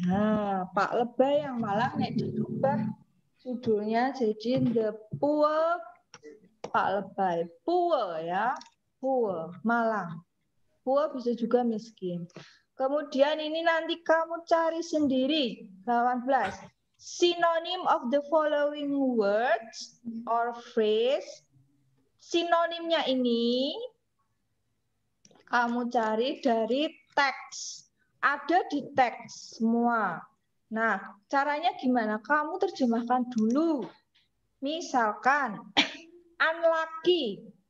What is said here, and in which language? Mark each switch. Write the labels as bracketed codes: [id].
[id] Nah, Pak Lebay yang malah nek dirubah judulnya jadi The Poor Pak Lebay. Poor ya, poor, Malang. Poor bisa juga miskin. Kemudian ini nanti kamu cari sendiri. 18. [en] Synonym of the following words or phrase. [id] Sinonimnya ini kamu cari dari teks. Ada di teks semua. Nah, caranya gimana? Kamu terjemahkan dulu. Misalkan, unlucky.